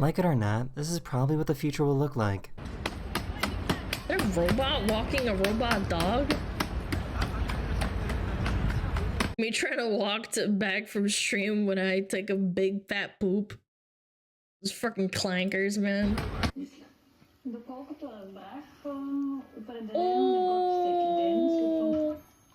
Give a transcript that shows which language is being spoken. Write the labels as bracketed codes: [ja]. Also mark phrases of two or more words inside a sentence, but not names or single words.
[en] Like it or not, this is probably what the future will look like. Is there a robot walking a robot dog? Me trying to walk back from stream when I take a big fat poop. Those fucking clankers, man. [bg] Доколкото разбрах, определено не го всеки ден,